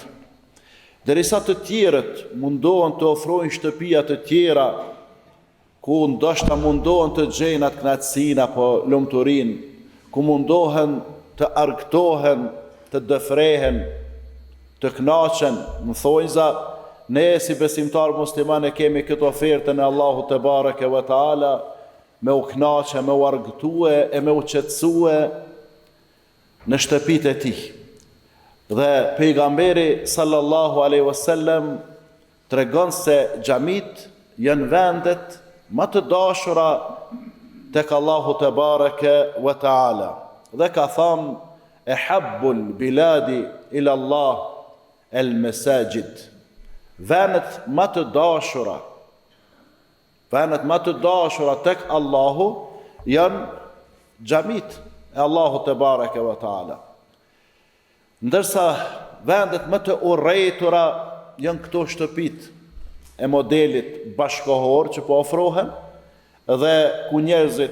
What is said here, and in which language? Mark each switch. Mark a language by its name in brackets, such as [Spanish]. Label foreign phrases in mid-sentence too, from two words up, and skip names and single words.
[Albanian] Derisa të tjerët mundohen të ofrojnë shtëpia të tjera, ku ndoshta mundohen të gjejnë atë kënaqësinë apo lumturinë, ku mundohen të argëtohen, të dëfrehen, të kënaqen, më thojza, ne si besimtar musliman e kemi këtë ofertën e Allahut [Arabic] تبارك وتعالى, [Albanian] me u kënaqe, me u argëtue e me u qetësue në shtëpitë e Tij. Dhe pejgamberi [Arabic] صلى الله عليه وسلم [Albanian] tregon se xhamit janë vendet më të dashura tek Allahu [Arabic] تبارك وتعالى. [Albanian] Dhe ka thënë [Arabic] أحب البلاد إلى الله المساجد. [Albanian] Vendet më të dashura, vendet më të dashura tek Allahu janë xhamit e Allahu [Arabic] تبارك وتعالى. [Albanian] Ndërsa vendet më të urrëtura janë këto shtëpit e modelit bashkohor që po ofrohen, dhe ku njerëzit